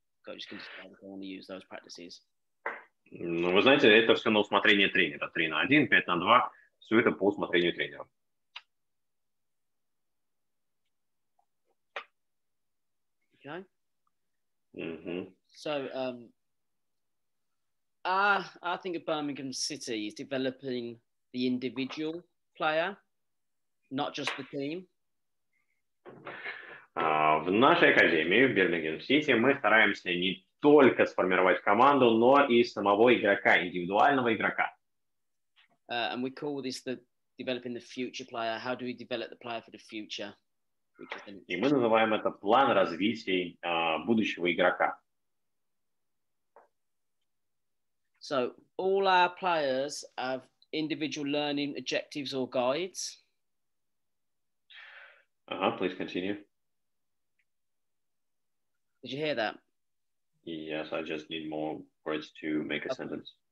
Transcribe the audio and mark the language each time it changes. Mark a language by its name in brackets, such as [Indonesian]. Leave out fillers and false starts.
[English] Coach can decide if they want to use those practices. [Russian] Ну, вы знаете, это все на усмотрение тренера. 3-1, 5-2. Все это по усмотрению тренера. [English] Okay. Mm-hmm. So, I think of Birmingham City is developing the individual player, not just the team. [Russian] В нашей академии в Бирмингем Сити мы стараемся не только сформировать команду, но и самого игрока, индивидуального игрока. [English] And we call this developing the future player. How do we develop the player for the future? [Russian] И мы называем это план развития будущего игрока. [English] So all our players have individual learning objectives or guides. Please continue. Did you hear that? Yes, I just need more words to make a sentence.